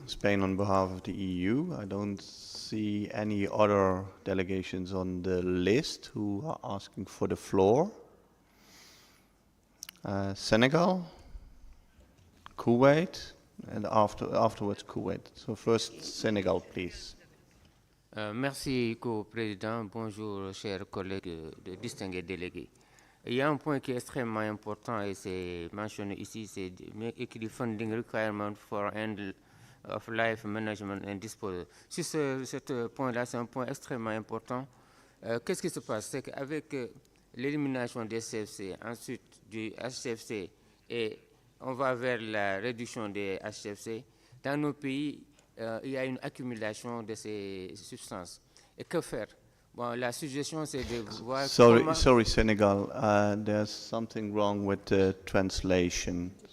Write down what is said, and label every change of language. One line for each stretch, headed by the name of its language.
English: Spain on behalf of the EU. I don't see any other delegations on the list who are asking for the floor. Senegal, Kuwait, and afterwards Kuwait. So first Senegal, please.
French: Merci, Co-Président. Bonjour, chers collègues distingués délégués. Il y a un point qui est extrêmement important et c'est mentionné ici, c'est
English: the funding requirement for end of life management and disposal.
French: Sur ce point-là, c'est un point extrêmement important. Qu'est-ce qui se passe? C'est qu'avec l'élimination des CFC, ensuite du HCFC, et on va vers la réduction des HCFC, dans nos pays, il y a une accumulation de ces substances. Et que faire? Bon, la suggestion, c'est de voir comment...
English: Sorry, Senegal. There's something wrong with the translation.